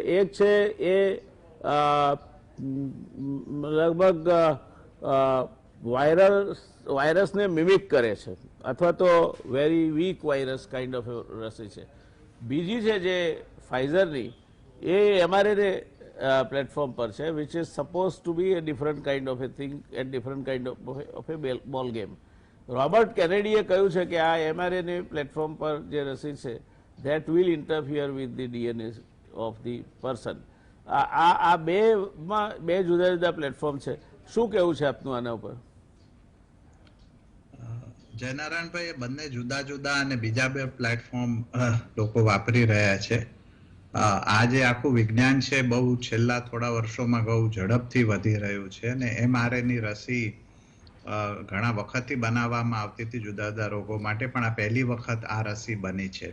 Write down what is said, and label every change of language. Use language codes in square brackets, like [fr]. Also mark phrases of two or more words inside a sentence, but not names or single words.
[gu] એક છે એ લગભગ વાયરસને મિમિક કરે છે અથવા તો [en] very weak virus kind of [gu] રસી છે. બીજી છે જે ફાઇઝરની એ mRNA પ્લેટફોર્મ પર છે, [en] which is supposed to be a different kind of a thing and different kind of a ball game. [gu] રોબર્ટ કેનેડીએ કહ્યું છે કે આ mRNA પ્લેટફોર્મ પર જે રસી છે [en] that will interfere with the DNA of the person. [gu] આ બે જુદા જુદા પ્લેટફોર્મ છે. શું કહેવું છે આપનું આના ઉપર? જયનારાયણભાઈ, બંને જુદા જુદા અને બીજા બે પ્લેટફોર્મ લોકો વાપરી રહ્યા છે. આ જે આખું વિજ્ઞાન છે બહુ છેલ્લા થોડા વર્ષોમાં બહુ ઝડપથી વધી રહ્યું છે અને mRNA રસી ઘણા વખતથી બનાવવામાં આવતી હતી જુદા જુદા રોગો માટે, પણ આ પહેલી વખત આ રસી બની છે.